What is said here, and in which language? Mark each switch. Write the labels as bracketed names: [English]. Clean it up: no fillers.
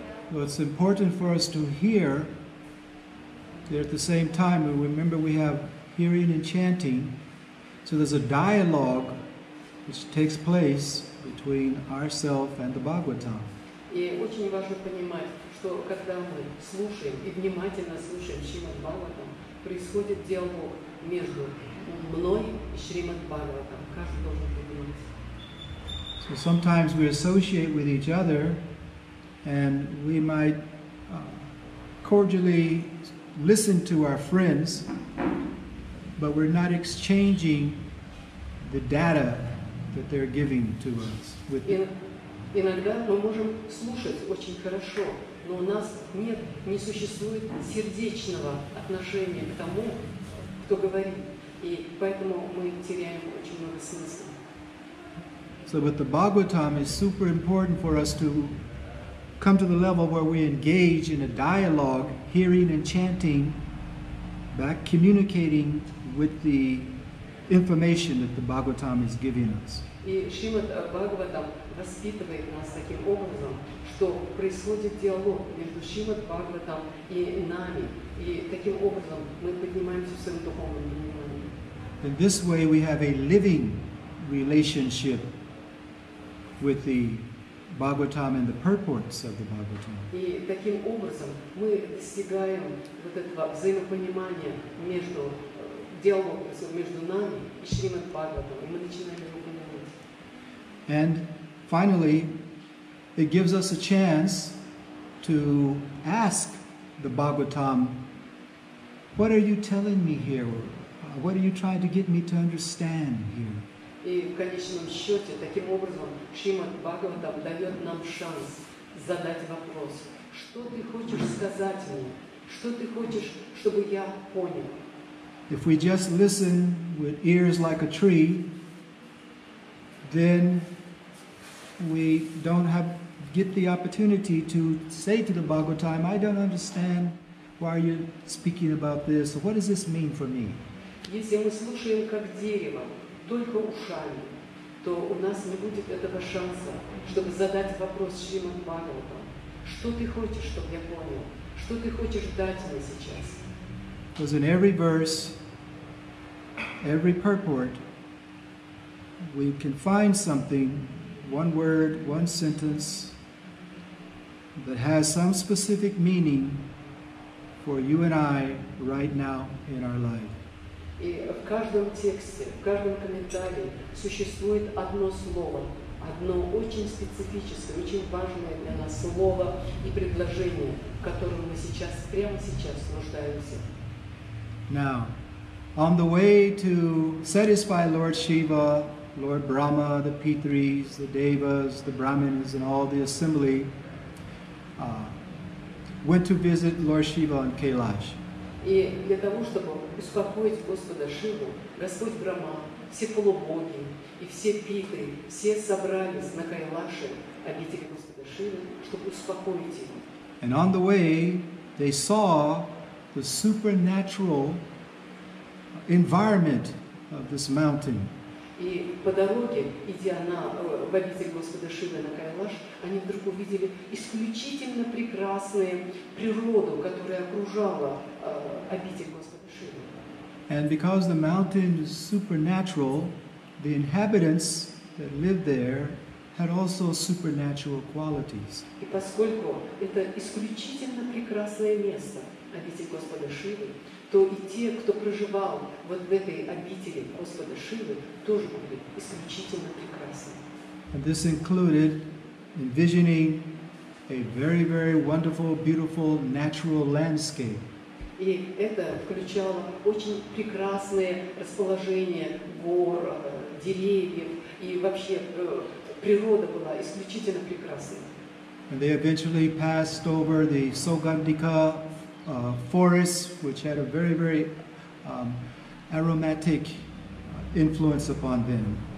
[English] Well, it's important for us to hear that at the same time, remember we have hearing and chanting, so there's a dialogue which takes place between ourselves and the Bhagavatam. [Russian] И очень важно понимать, что когда мы слушаем и внимательно слушаем Шримад Бхагаватам, происходит диалог между мной и Шримад Бхагаватам. Каждый должен понимать. [English] So sometimes we associate with each other and we might cordially listen to our friends, but we're not exchanging the data that they're giving to us. [Russian] Иногда мы можем слушать очень хорошо, но у нас не существует сердечного отношения к тому, кто говорит, и поэтому мы теряем очень много смысла. [English] So with the Bhagavatam, it's super important for us to come to the level where we engage in a dialogue, hearing and chanting, back communicating with the information that the Bhagavatam is giving us. [Russian] И Шримад Бхагаватам воспитывает нас таким образом, что происходит диалог между Шримад Бхагаватам и нами, и таким образом мы поднимаемся в своем духовном понимании. [English] In this way, we have a living relationship with the Bhagavatam and the purports of the Bhagavatam. [Russian] И таким образом мы достигаем вот этого взаимопонимания между диалогом между нами и Шримад Бхагаватам, и мы начинаем его понимать. [English] And finally, it gives us a chance to ask the Bhagavatam, what are you telling me here? What are you trying to get me to understand here? [Russian] И в конечном счете, таким образом, Шримад Бхагаватам дает нам шанс задать вопрос, что ты хочешь сказать мне, что ты хочешь, чтобы я понял. [English] If we just listen with ears like a tree, then we don't get the opportunity to say to the Bhagavatam, I don't understand why you're speaking about this, or what does this mean for me? [Russian] Если мы слушаем как дерево, только ушами, то у нас не будет этого шанса, чтобы задать вопрос Шримад Бхагаватам. Что ты хочешь, чтобы я понял? Что ты хочешь дать мне сейчас? [English] Because in every verse, every purport, we can find something, one word, one sentence, that has some specific meaning for you and I right now in our life. [Russian] И в каждом тексте, в каждом комментарии существует одно слово, одно очень специфическое, очень важное для нас слово и предложение, в котором мы сейчас, прямо сейчас нуждаемся. [English] Now, on the way to satisfy Lord Shiva, Lord Brahma, the Pitris, the Devas, the Brahmins, and all the assembly went to visit Lord Shiva on Kailash. [Russian] И для того, чтобы успокоить Господа Шиву, Господь Брахма, все полубоги и все питры, все собрались на Кайлаше, обители Господа Шивы, чтобы успокоить его. [English] And on the way, they saw the supernatural environment of this mountain. [Russian] И по дороге, идя в обитель Господа Шивы на Кайлаш, они вдруг увидели исключительно прекрасную природу, которая окружала обитель Господа Шивы. [English] And because the mountain is supernatural, the inhabitants that lived there had also supernatural qualities. [Russian] И поскольку это исключительно прекрасное место, обитель Господа Шивы, то и те, кто проживал вот в этой обители Господа Шивы, тоже были исключительно прекрасны. [English] And this included envisioning a very, very wonderful, beautiful natural landscape. [Russian] И это включало очень прекрасное расположение гор, деревьев, и вообще природа была исключительно прекрасной. [English] And they eventually passed over the Sogandika forests, which had a very, very aromatic influence upon them.